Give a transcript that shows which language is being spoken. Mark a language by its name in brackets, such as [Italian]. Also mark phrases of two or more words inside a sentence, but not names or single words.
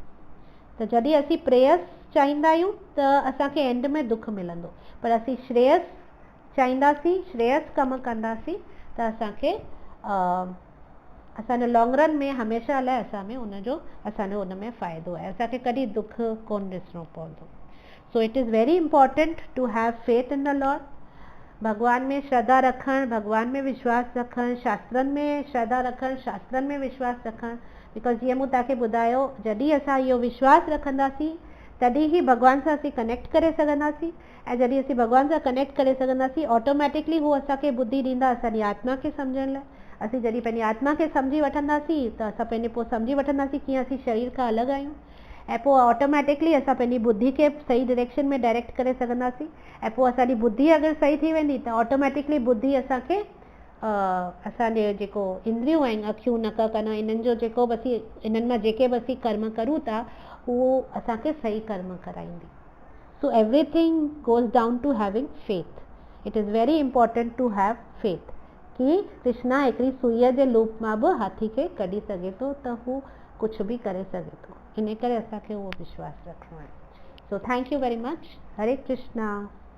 [Sindhi] त जॾहिं असीं प्रेयस चाहींदा आहियूं त असांखे एंड में दुख मिलंदो, पर असीं श्रेयस चाहींदासीं, श्रेयस कमु कंदासीं त असांखे असांजो [English] long run [Sindhi] में हमेशह लाइ असांजो उन में फ़ाइदो आहे, असांखे कॾहिं दुख कोन ॾिसणो पवंदो। [English] So it is very important to have faith in the Lord. [Sindhi] भगवान में श्रद्धा रखणु, भगवान में विश्वास रखणु, शास्त्रनि में श्रद्धा रखणु, शास्त्रनि में विश्वास रखणु, बिकॉज जीअं मूं तव्हांखे ॿुधायो, जॾहिं असां इहो विश्वास रखंदासीं तॾहिं ई भगवान सां असीं कनेक्ट करे सघंदासीं, ऐं जॾहिं असीं भगवान सां कनेक्ट करे सघंदासीं ऑटोमेटिकली हू असांखे बुद्धि ॾींदा असांजी आत्मा खे सम्झण लाइ। असीं जॾहिं पंहिंजी आत्मा खे सम्झी वठंदासीं त असां पंहिंजे पोइ सम्झी वठंदासीं कीअं असीं शरीर खां अलॻि आहियूं, ऐं पोइ ऑटोमेटिकली असां पंहिंजी बुद्धि खे सही डायरेक्शन में डायरेक्ट करे सघंदासीं। ऐं पोइ असांजी बुद्धि अगरि सही थी वेंदी त ऑटोमेटिकली बुद्धि असांखे असांजे जेको इंद्रियूं आहिनि, अखियूं नक कन, इन्हनि जो जेको बि असीं इन्हनि मां जेके बि असीं कर्म करूं था उहो असांखे सही कर्म कराईंदी। [English] So everything goes down to having faith. it is very important to have faith [Sindhi] कि कृष्णा हिकिड़ी सुईअ जे लूप मां बि हाथी खे कढी सघे थो, त हू कुझु बि करे सघे थो। इन करे असांखे उहो विश्वास रखणो आहे। [English] So thank you very much. Hare Krishna.